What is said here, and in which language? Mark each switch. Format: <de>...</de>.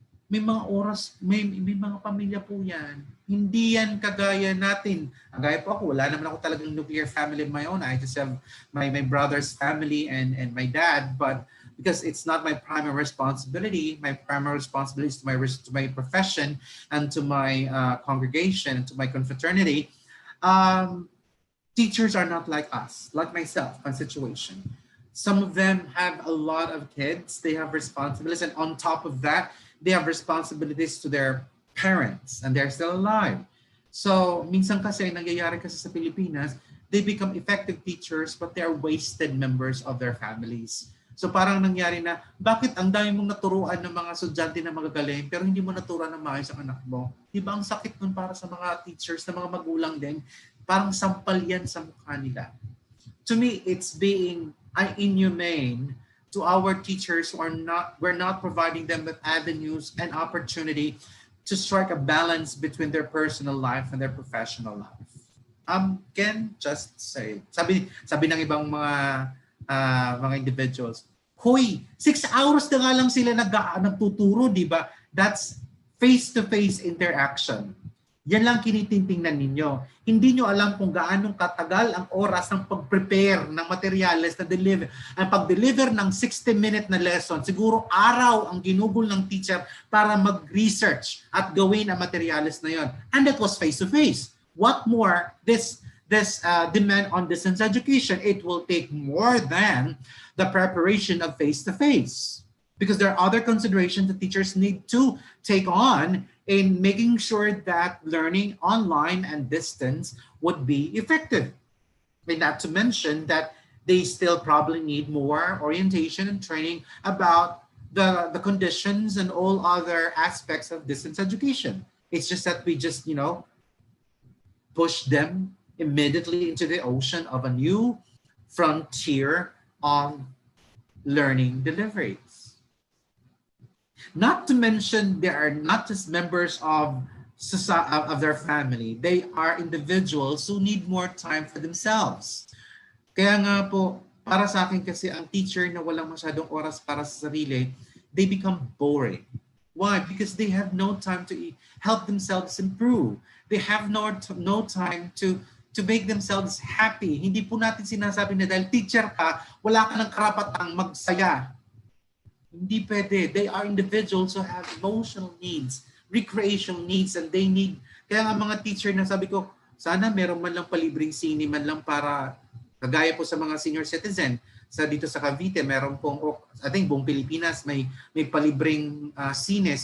<tl>May mga oras, may mga pamilya po yan. Hindi yan kagaya natin. Kagaya po ako, wala naman ako talagang</tl> <en>nuclear family of my own. I just have my brother's family and my dad. But because it's not my primary responsibility is to my profession and to my congregation and to my confraternity. Teachers are not like us, like myself, my situation. Some of them have a lot of kids. They have responsibilities. And on top of that, they have responsibilities to their parents and they're still alive.</en> <tl>So, minsan kasi, nangyayari kasi sa Pilipinas,</tl> <en>they become effective teachers but they are wasted members of their families.</en> <tl>So parang nangyari na, bakit ang dami mong naturuan ng mga estudyante na magagaling pero hindi mo naturuan ng maayos ang anak mo? Diba ang sakit nun para sa mga teachers, na mga magulang din, parang sampal yan sa mukha nila.</tl> <en>To me, it's being inhumane to our teachers who are not, we're not providing them with avenues and opportunity to strike a balance between their personal life and their professional life. Can just say,</en> <tl>sabi ng ibang mga individuals, hoy, 6 hours na nga lang sila nagtuturo, di ba?</tl> <en>That's face-to-face interaction.</en> <tl>Yan lang kinitingnan ninyo. Hindi nyo alam kung gaano katagal ang oras ng pag-prepare ng materials na deliver. Ang pag-deliver ng 60-minute na lesson, siguro araw ang ginugol ng teacher para mag-research at gawin ang materials na yon.</tl> <en>And that was face-to-face. What more, this demand on distance education, it will take more than the preparation of face-to-face. Because there are other considerations that teachers need to take on in making sure that learning online and distance would be effective. And not to mention that they still probably need more orientation and training about the conditions and all other aspects of distance education. It's just that we just, push them immediately into the ocean of a new frontier on learning deliveries. Not to mention, they are not just members of their family. They are individuals who need more time for themselves.</en> <tl>Kaya nga po, para sa akin kasi ang teacher na walang masyadong oras para sa sarili,</tl> <en>they become boring. Why? Because they have no time to help themselves improve. They have no time to make themselves happy.</en> <tl>Hindi po natin sinasabi na dahil teacher ka, wala ka ng karapatang magsaya. Hindi pwede.</tl> <en>They are individuals who have emotional needs, recreational needs, and they need,</en> <tl>kaya nga mga teacher na sabi ko, sana meron man lang palibreng sine man lang para, kagaya po sa mga senior citizen, dito sa Cavite, meron pong,</tl> <en>I think</en> <tl>buong Pilipinas, may palibreng sine.</tl>